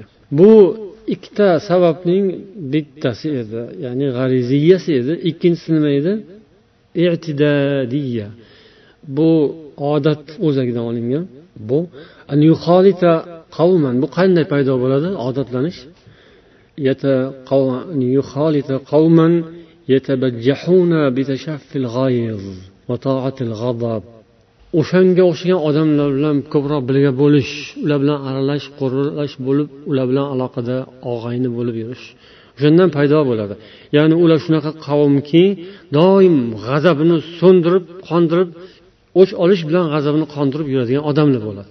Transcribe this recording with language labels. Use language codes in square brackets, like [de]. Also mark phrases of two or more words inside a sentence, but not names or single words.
[uz] Bu ikkita sababning bittasi edi, ya'ni g'ariziyasi edi. Ikkinchisi nima edi? I'tidadiyya. Bu odat o'zagidan olingan. Bu [ar] أن يخالط قوما. [uz] Bu qanday paydo bo'ladi? Odatlanish. [ar] يخالط قوما يتبجحون بتشفي الغيظ وطاعة الغضب. [uz] O'shanga o'xshagan odamlar bilan ko'proq birga bo'lish, ular bilan aralash, qo'rilash bo'lib, ular bilan aloqada og'ayni bo'lib yurish. O'shandan paydo bo'ladi. Ya'ni ular shunaqa qavmki, doim g'azabini so'ndirib, qondirib, o'ch olish bilan g'azabini qondirib yuradigan odamlar bo'ladi.